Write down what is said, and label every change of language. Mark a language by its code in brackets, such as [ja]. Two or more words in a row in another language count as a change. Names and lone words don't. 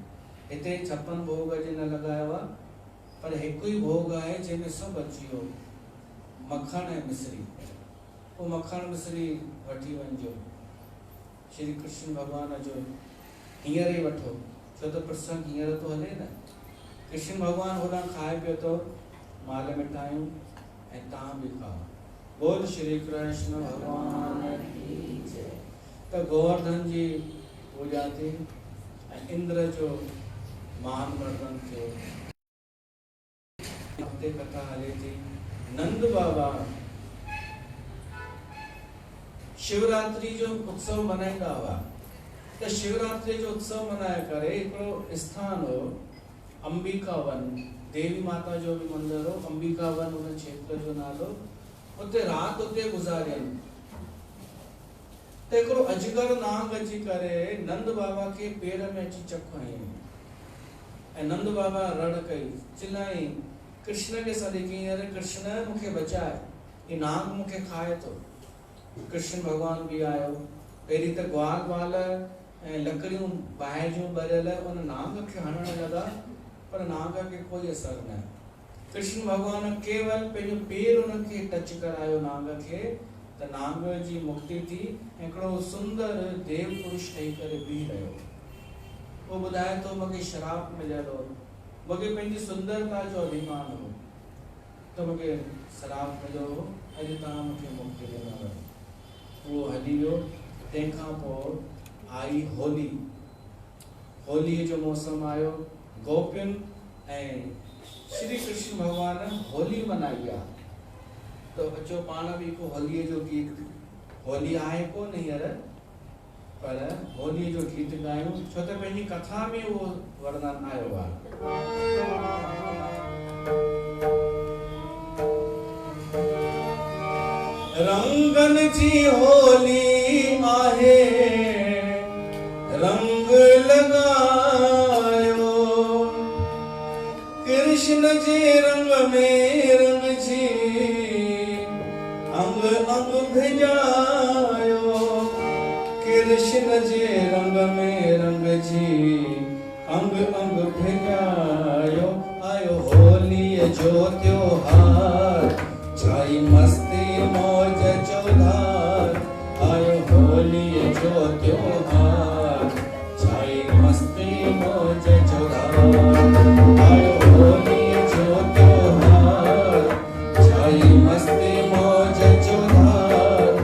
[sd] हिते 56 भोग जे न लॻायो आहे, पर हिकु ई भोग आहे जंहिंमें सभु अची वियो, मखण ऐं मिश्री। वो मखण मिश्री वठी वञिजो श्री कृष्ण भगवान जो हींअर ई वठो, छो त प्रसंग हींअर तो हले न। कृष्ण भगवान होॾां खाए पियो तो माल मिठायूं ऐं तव्हां बि खाओ। [hi] बोल श्री कृष्ण भगवान की जय। [sd] त गोवर्धन जी पूजा थी ऐं इंद्र जो मान वर्धन थियो। हफ़्ते कथा हले थी। नंद बाबा शिवरात्रि जो उत्सव मनाईंदा हुआ। त शिवरात्रि जो उत्सव मनाए करे हिकिड़ो स्थान हो अंबिका वन, देवी माता जो भी मंदिर हो, अंबिका वन उन क्षेत्र जो नालो। उते रात उते गुज़ारियनि। त हिकिड़ो अजगर नाग अची करे नंद बाबा के पेर में अची चक हयईं ऐं नंद बाबा रड़ कई, चिल्लाई, कृष्ण के सॾे कयईं, अरे कृष्ण मूंखे बचाए, ये नाग मूंखे खाए तो। कृष्ण भगवान भी आयो। पहिरीं त ग्वाल ऐं लकड़ियूं बाहि जूं ॿरियल उन नाग खे हणण लॻा, पर नाग खे कोई असर न। कृष्ण भगवान केवल पंहिंजो पेर उनखे टच करायो नाग खे, त नाग जी मुक्ति थी। हिकिड़ो सुंदर देव पुरुष ठही करे बीह रहियो। वो ॿुधाए थो मूंखे श्राप मिलियल हो, मूंखे पंहिंजी सुंदरता जो अभिमान हो, त मूंखे श्राप मिलियो हो, अॼु तव्हां मूंखे मुक्ति ॾिनो। वो हली वियो। तंहिंखां पोइ आई होली। होलीअ जो मौसम आयो। गोपियुनि ऐं श्री कृष्ण भगवान होली मनाई आहे। तो अचो पाण बि को होलीअ जो गीत, होली आहे कोन हींअर, पर होलीअ जो गीत ॻायूं, छो त पंहिंजी कथा में उहो वर्णन आयो आहे। रंगन जी होली आहे, रंग लगायो, कृष्ण जे रंग में रंग जी अंग अंग भिजायो। कृष्ण जे रंग में रंग जी अंग अंग भिजायो। आयो होलीअ जो त्योहार, छाई मस्ती मौज चौधार। आयो होलीअ जो त्योहार, छाई मस्ती मौज चौधार। आयो होलीअ जो त्योहार, छाई मस्ती मौज चौधार।